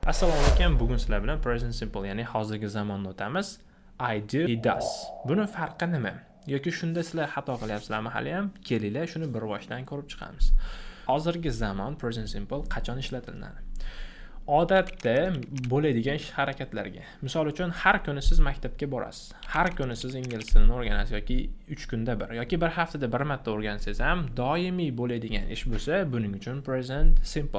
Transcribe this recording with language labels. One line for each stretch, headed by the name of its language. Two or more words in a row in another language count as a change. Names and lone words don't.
Uzbek: Assalomu alaykum. Bugun sizlar bilan
English: present simple,
Uzbek: ya'ni hozirgi zamonni o'tamiz.
English: I do, he does.
Uzbek: Buni farqi nima? Yoki shunda sizlar xato qilyapsizlarmi hali ham? Kelinglar, shuni bir boshdan ko'rib chiqamiz. Hozirgi zamon
English: present simple
Uzbek: qachon ishlatiladi? Odatda bo'ladigan harakatlarga. Misol uchun, har kuni siz maktabga borasiz. Har kuni siz ingliz tilini o'rganasiz yoki 3 kunda bir yoki bir haftada bir marta o'rgansangiz ham doimiy bo'ladigan ish bo'lsa, buning uchun
English: present simple.